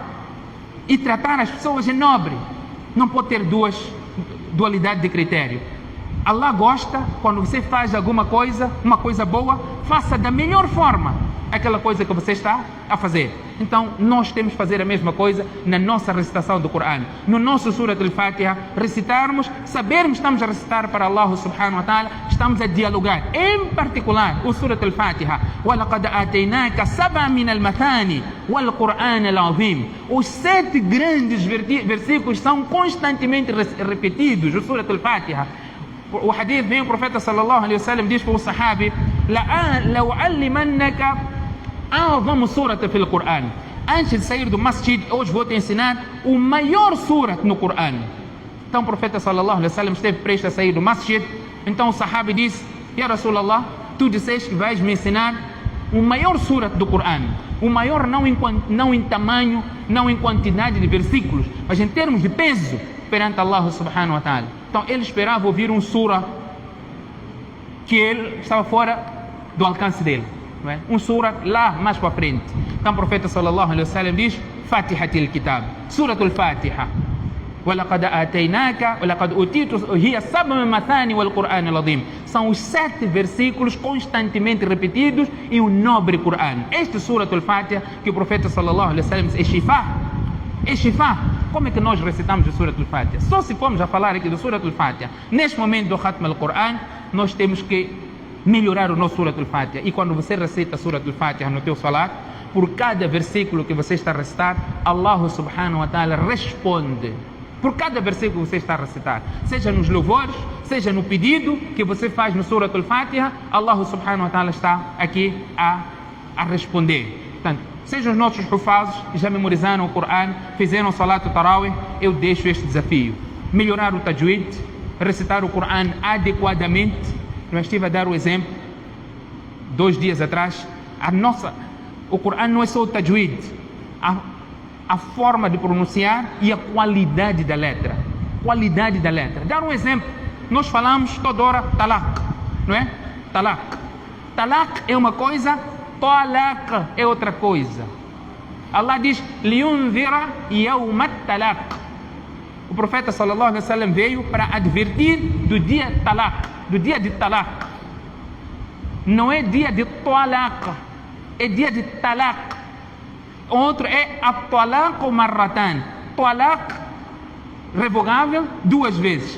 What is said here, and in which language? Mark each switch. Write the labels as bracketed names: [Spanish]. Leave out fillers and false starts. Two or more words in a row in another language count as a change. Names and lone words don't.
[Portuguese] E tratar as pessoas é nobre. Não pode ter dualidade de critério. Allah gosta quando você faz alguma coisa, uma coisa boa, faça da melhor forma aquela coisa que você está a fazer. Então nós temos que fazer a mesma coisa na nossa recitação do Coran. No nosso Surat al-Fatiha, recitarmos, sabermos que estamos a recitar para Allah [Arabic] سبحانه وتعالى, [Portuguese] estamos a dialogar. Em particular, o Surat al-Fatiha, [Arabic] وَلَقَدْ آتَيْنَاكَ سَبْعًا مِنَ الْمَثَانِ وَالْقُرْآنَ الْعَظِيمِ. [Portuguese] Os 7 grandes versículos são constantemente repetidos, o Surat al-Fatiha. O hadith vem, o profeta [Arabic] صلى الله عليه وسلم [Portuguese] diz para o sahabi: [Arabic] لَأُعَلِّمَنَّكَ أعظم سورة في القرآن. [Portuguese] Antes de sair do masjid, hoje vou te ensinar o maior surat no Coran. Então o profeta [Arabic] صلى الله عليه وسلم [Portuguese] esteve prestes a sair do masjid. Então o sahabi disse: [Arabic] يا رسول الله, [Portuguese] tu disseste que vais me ensinar o maior surat do Coran. O maior não em tamanho, não em quantidade de versículos, mas em termos de peso perante Allah [Arabic] سبحانه وتعالى. [Portuguese] Então ele esperava ouvir um surah que ele estava fora do alcance dele, não é? Um surah lá mais para frente. Então o profeta [Arabic] صلى الله عليه وسلم [Portuguese] diz: Fatihatil Kitab, Suratul Fatiha. [Arabic] وَلَقَدْ آتَيْنَاكَ وَلَقَدْ أُوتِيتُ هِيَ سَبْعُ مَثَانِ وَالْقُرْآنِ الْعَظِيمِ. [Portuguese] São os 7 versículos constantemente repetidos em um nobre Coran. Este Suratul Fatiha que o profeta [Arabic] صلى الله عليه وسلم [Portuguese] diz: é shifá. É shifá. Como é que nós recitamos o Suratul Fatiha? Só se formos a falar aqui do Suratul Fatiha, neste momento do Khatm al-Quran, nós temos que melhorar o nosso Suratul Fatiha. E quando você recita a Suratul Fatiha no teu salat, por cada versículo que você está a recitar, Allah [Arabic] سبحانه وتعالى [Portuguese] responde. Por cada versículo que você está a recitar, seja nos louvores, seja no pedido que você faz no Suratul Fatiha, Allah [Arabic] سبحانه وتعالى [Portuguese] está aqui a responder. Portanto, sejam os nossos hufazes que já memorizaram o Coran, fizeram o Salat al-Tarawih, eu deixo este desafio: melhorar o tajwid, recitar o Coran adequadamente. Eu estive a dar o exemplo 2 dias atrás. O Coran não é só o tajwid, a forma de pronunciar e a qualidade da letra. Qualidade da letra. Dar um exemplo: nós falamos toda hora talaq, não é? Talaq. Talaq é uma coisa, talaq é outra coisa. [Arabic] Allah diz: لينذر يوم التلاق. [Portuguese] O profeta [Arabic] صلى الله عليه وسلم [Portuguese] veio para advertir do dia talaq, do dia de talaq. Não é dia de talaq, é dia de talaq. Outro é [Arabic] الطلاق مرتان. [Portuguese] Talaq revogável 2 vezes.